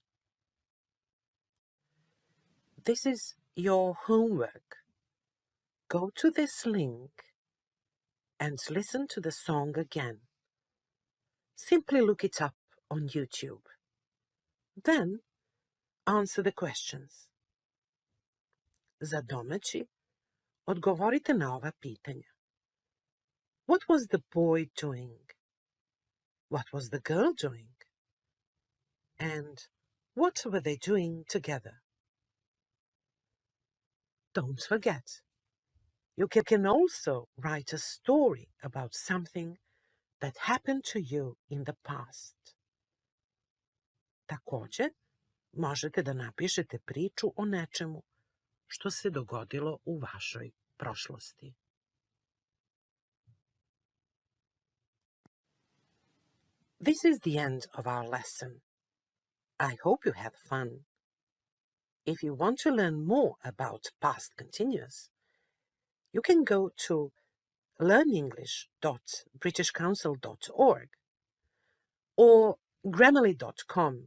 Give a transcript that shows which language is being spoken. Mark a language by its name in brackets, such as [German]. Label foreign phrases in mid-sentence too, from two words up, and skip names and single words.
[English] This is your homework. Go to this link and listen to the song again. Simply look it up on YouTube. Then answer the questions. [Bosnian] Za domaći, odgovorite na ova pitanja. [English] What was the boy doing? What was the girl doing? And what were they doing together? Don't forget, you can also write a story about something that happened to you in the past. [Bosnian] Također, možete da napišete priču o nečemu što se dogodilo u vašoj prošlosti. [English] This is the end of our lesson. I hope you had fun. If you want to learn more about past continuous, you can go to learnenglish.britishcouncil.org or grammarly.com.